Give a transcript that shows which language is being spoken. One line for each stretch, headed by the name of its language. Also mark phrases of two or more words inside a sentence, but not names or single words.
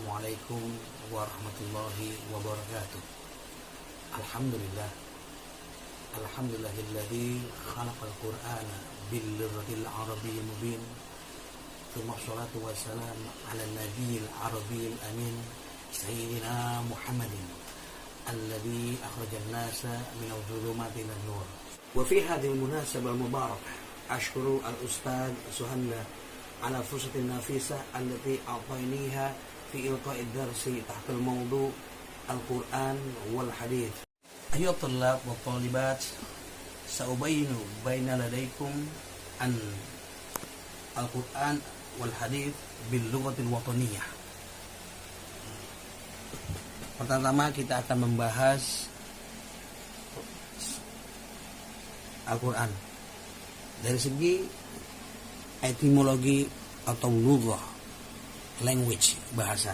Arabic: السلام عليكم ورحمة الله وبركاته. الحمد لله. الحمد لله الذي خلق القرآن باللغة العربية المبين. ثم الصلاة والسلام على النبي العربي الأمين سيدنا محمد الذي أخرج الناس من الظلمات إلى النور. وفي هذه المناسبة المباركة أشكر الأستاذ Suhanla على فرصة نفيسة التي أعطيتنيها في إلقاء الدرس تحت الموضوع القرآن والحديث. أيها الطلاب والطالبات، سأبين بين لديكم عن القرآن والحديث باللغة الوطنية.
Indonesian: Pertama kita akan membahas Al-Quran dari segi etimologi atau lughah, language, bahasa.